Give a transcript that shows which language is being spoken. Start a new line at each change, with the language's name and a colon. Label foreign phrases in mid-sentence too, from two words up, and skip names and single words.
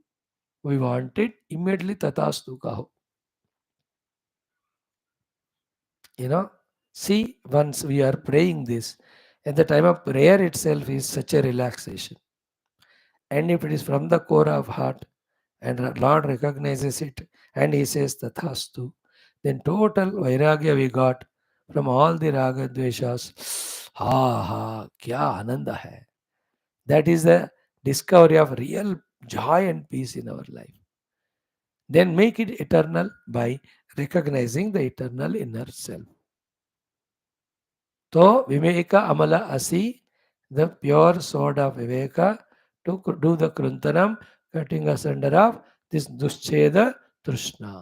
English: We want it immediately,
Hindi: तथास्तु कहो.
English: See, once we are praying this, at the time of prayer itself is such a relaxation. And if it is from the core of heart, and Lord recognizes it, and He says tathastu, then total vairagya we got from all the raga dveshas.
Hindi: हा हा, क्या आनंद है.
English: That is the discovery of real joy and peace in our life. Then make it eternal by recognizing the eternal inner self. So,
Sanskrit: विवेक अमल असि,
English: the pure sword of Viveka, to do the Kruntanam, cutting asunder of this
Sanskrit: दुश्छेद तृष्णा.